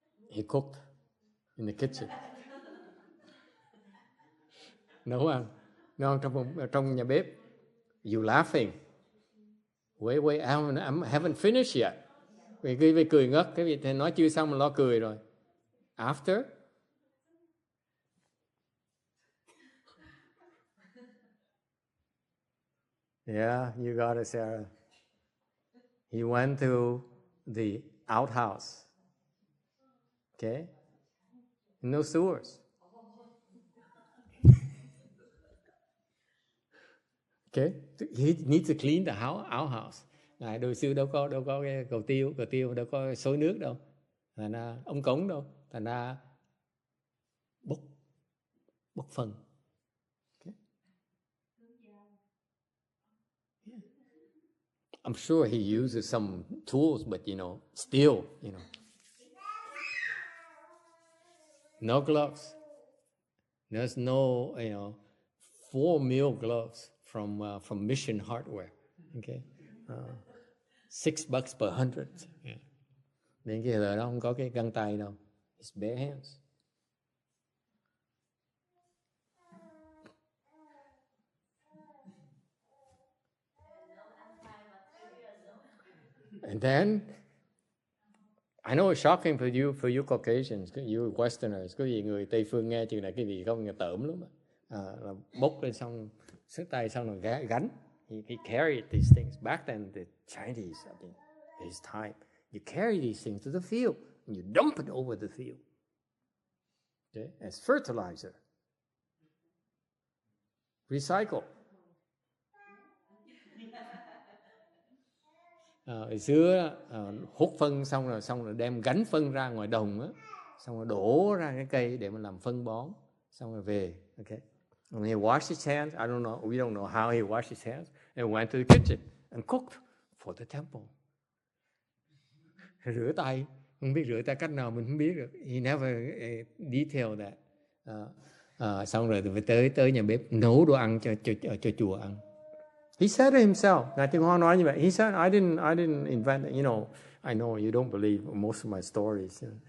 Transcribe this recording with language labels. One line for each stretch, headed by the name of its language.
English: He cooked in the kitchen.
Vietnamese: Nấu ăn trong nhà bếp.
English: You laughing? Wait, I haven't finished yet.
Vietnamese: Vì cười ngất, cái vị nói chưa xong mà lo cười rồi.
English: After? Yeah, you got it, Sarah. He went to the outhouse. Okay? No sewers. Okay? He needs to clean the outhouse.
Vietnamese: Ngài đời xưa đâu có cái cầu tiêu đâu có xối nước đâu. Thành ra ống cống đâu. Thành ra bốc phân. Okay?
English: Yeah. I'm sure he uses some tools, but still, no gloves. There's no, 4 gloves from Mission Hardware. Okay, $6 per 100. Yeah.
Vietnamese: Nên cái thời đó không có cái găng tay đâu.
English: It's bare hands. And then, I know it's shocking for you Caucasians, you Westerners,
Vietnamese: có gì người Tây phương nghe chuyện này cái gì không, nghe tởm lắm. Là bốc lên xong, sức tay xong rồi gánh.
English: He carried these things. Back then, the Chinese, his time, you carry these things to the field and you dump it over the field. Okay? As fertilizer. Recycle.
Vietnamese: Hồi xưa hút phân xong rồi đem gánh phân ra ngoài đồng á, xong rồi đổ ra cái cây để mà làm phân bón, xong rồi về.
English: Okay. And he washed his hands. I don't know. We don't know how he washed his hands. And went to the kitchen and cooked for the temple.
Vietnamese: Rửa tay, không biết rửa tay cách nào mình không biết được.
English: He never detailed that.
Vietnamese: Xong rồi tới nhà bếp nấu đồ ăn cho chùa ăn.
English: He said it himself.
Vietnamese: Ngài Tiên Hoa nói như vậy.
English: He said, I didn't invent it. I know you don't believe most of my stories.